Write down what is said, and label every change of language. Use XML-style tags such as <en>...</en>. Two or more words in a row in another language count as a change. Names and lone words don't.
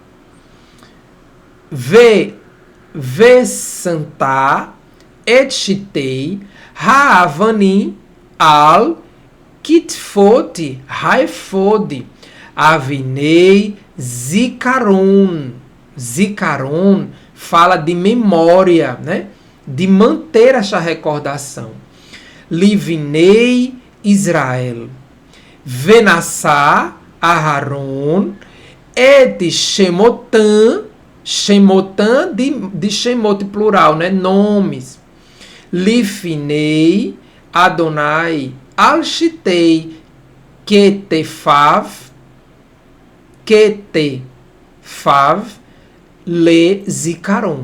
<he>ושמת את שתי האבנים על כתפת האפד אבני זכרן.</he> <pt>Zikaron fala de memória, né? De manter essa recordação.</pt> <he>לבני ישראל. ונשא אהרן את שמותם.</he> <pt>Shemotan de Shemot plural, né? Nomes.</pt> <he>לפני אדני על שתי כתפיו לזכרן.</he>